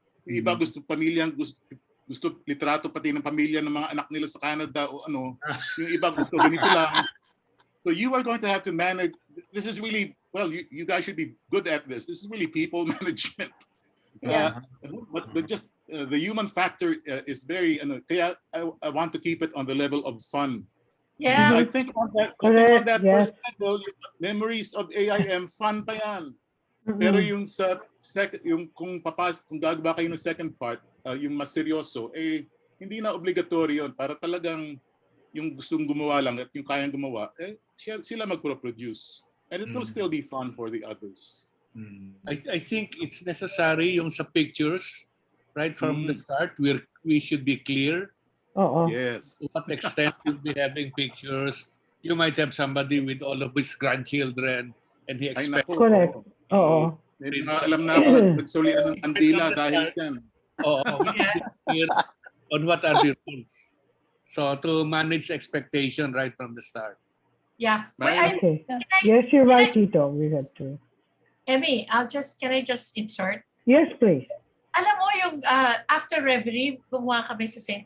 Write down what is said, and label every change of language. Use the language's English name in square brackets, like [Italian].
[Filipino] Yung iba gusto gusto litrato pati ng pamilya ng mga anak nila sa Canada o ano. Yung iba gusto ganito lang. [English] So you are going to have to manage. This is really, well, you guys should be good at this. This is really people management. But just the human factor is very, kaya I want to keep it on the level of fun. Yeah. I think on that first level, memories of AIM, fun [Filipino] pa yan. Pero yung sa yung kung gagawa kayo ng second part, yung mas seryoso, hindi na obligatory yun. Para talagang yung gustong gumawa lang at yung kayang gumawa, sila magpro-produce. [English] And it will still be fun for the others. I think it's necessary [Filipino] yung sa [English] pictures, right from the start, we should be clear. Yes. To what extent you'll be having pictures. You might have somebody with all of his grandchildren and he expects... Correct. [Filipino] Alam na ako, nagsulian ng andila dahil yan. [English] We should be clear on what are the rules. So to manage expectation right from the start. Yeah. Yes, you're right, Tito. We have to. Emmy, can I just insert? Yes, please. [Filipino] Alam mo yung after Reverie, gumawa kami sa St.